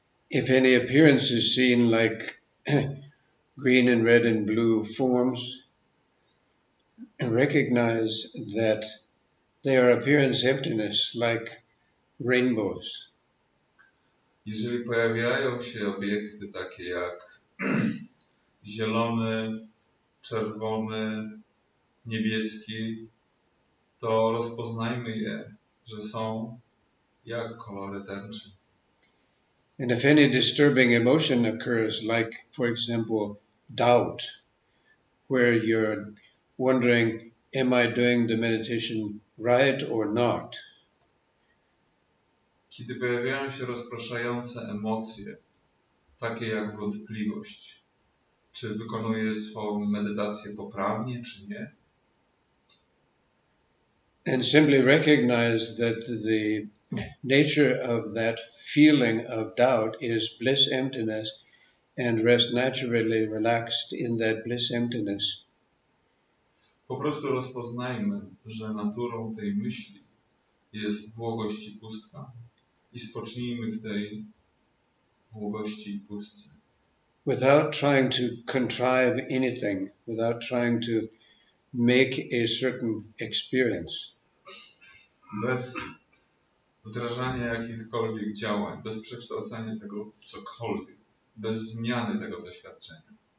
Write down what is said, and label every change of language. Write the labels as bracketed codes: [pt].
[en] If any appearance is seen like green and red and blue forms, recognize that they are appearance emptiness like rainbows. [pl] Jeżeli pojawiają się obiekty takie jak zielony, czerwony, niebieski, to rozpoznajmy je, że są jak kolory tęczy. [en] And if any disturbing emotion occurs, like, for example, doubt, where you're wondering, am I doing the meditation right or not? [pl] Kiedy pojawiają się rozpraszające emocje, takie jak wątpliwość, czy wykonuję swoją medytację poprawnie, czy nie? [en] And simply recognize that the nature of that feeling of doubt is bliss emptiness, and rest naturally relaxed in that bliss emptiness. [pl] Po prostu rozpoznajmy, że naturą tej myśli jest błogość i pustka i spocznijmy w tej błogości i pustce. [en] Without trying to contrive anything, without trying to make a certain experience. [pl] Bez wdrażania jakichkolwiek działań, bez przekształcania tego w cokolwiek, bez zmiany tego doświadczenia.